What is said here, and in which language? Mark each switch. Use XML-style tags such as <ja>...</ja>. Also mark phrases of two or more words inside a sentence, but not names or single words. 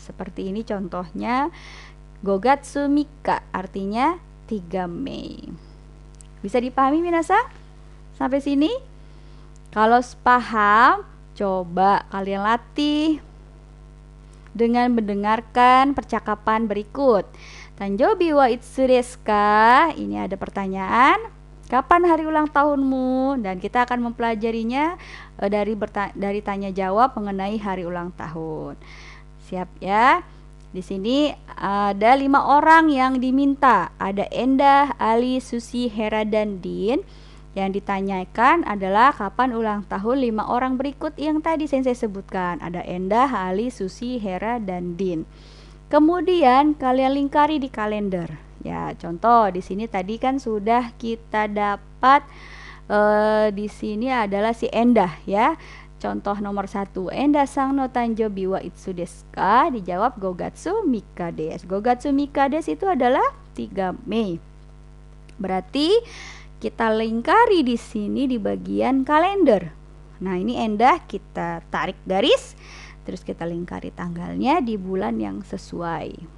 <id>Seperti ini contohnya</id> <ja>五月三日</ja> <id>artinya 3 Mei. Bisa dipahami minasang? Sampai sini? Kalau paham, coba kalian latih dengan mendengarkan percakapan berikut.</id> <ja>誕生日はいつですか?</ja> <id>Ini ada pertanyaan. Kapan hari ulang tahunmu? Dan kita akan mempelajarinya dari tanya jawab mengenai hari ulang tahun. Siap ya? Di sini ada 5 orang yang diminta. Ada Endah, Ali, Susi, Hera, dan Din. Yang ditanyakan adalah kapan ulang tahun 5 orang berikut yang tadi saya sebutkan. Ada Endah, Ali, Susi, Hera, dan Din. Kemudian kalian lingkari di kalender. Ya, contoh di sini tadi kan sudah kita dapat di sini adalah si Endah ya. Contoh nomor 1,</id> <ja>Endahさんの誕生日はいつですか? Dijawab 五月三日です. 五月三日です</ja> <id>itu adalah 3 Mei. Berarti kita lingkari di sini di bagian kalender. Nah, ini Endah kita tarik garis, terus kita lingkari tanggalnya di bulan yang sesuai.</id>